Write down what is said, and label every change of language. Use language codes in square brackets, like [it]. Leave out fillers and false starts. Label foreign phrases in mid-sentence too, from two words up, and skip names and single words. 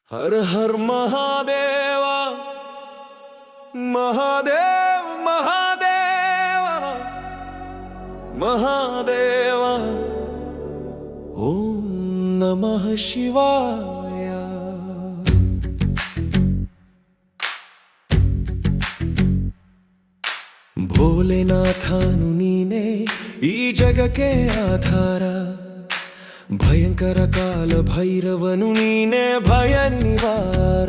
[sa] हर हर महादेव महादेव महादेव महादेव ओम नमः शिवाय। [kn] ಭೋಲೆನಾಥನು ನೀನೆ ಈ ಜಗಕ್ಕೆ ಆಧಾರ, ಭಯಂಕರ ಕಾಲ ಭೈರವನು ನೀನೆ ಭಯ ನಿವಾರ,